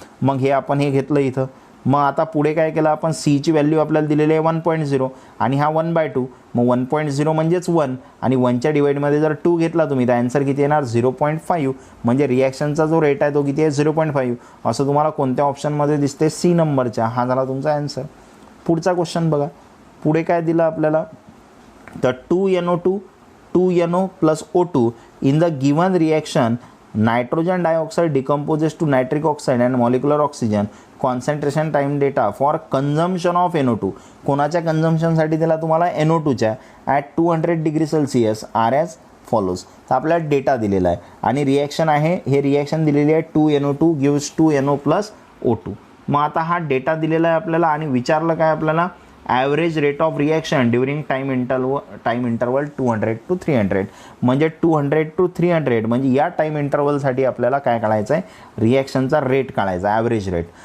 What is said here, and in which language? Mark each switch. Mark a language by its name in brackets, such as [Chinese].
[Marathi] मग हे आपण हे घेतलं इथं. मग आता पुढे काय केलं आपण, C ची व्हॅल्यू आपल्याला दिलेली आहे 1.0, आणि हा 1/2, मग 1.0 म्हणजेच 1, आणि 1च्या डिवाइडमध्ये जर 2 घेतला तुम्ही तर आन्सर किती येणार 0.5, म्हणजे रिॲक्शनचा जो रेट आहे तो किती आहे 0.5. असं तुम्हाला कोणत्या ऑप्शनमध्ये दिसते, C नंबरच्या. हा झाला तुमचा आन्सर. पुढचा क्वेश्चन बघा. पुढे काय दिलं आपल्याला, तर [English] 2NO plus O2 in the given reaction nitrogen dioxide decomposes to nitric oxide and molecular oxygen. Concentration time data for consumption of NO2. [Marathi] कोणाच्या कन्झम्पशनसाठी दिला तुम्हाला, NO2च्या, [English] At 200 degree Celsius are as follows. [Marathi] तर आपल्याला डेटा दिलेला आहे, आणि रिॲक्शन आहे, हे रिॲक्शन दिलेली आहे [English] 2NO2 gives 2NO plus O2. [Marathi] मग आता हा डेटा दिलेला आहे आपल्याला, आणि विचारलं काय आपल्याला, [English] average rate of reaction during time interval 200 to 300, [Marathi] म्हणजे 200 to 300, म्हणजे या टाईम इंटरवलसाठी आपल्याला काय काढायचं आहे, रिॲक्शनचा रेट काढायचा, ॲव्हरेज रेट.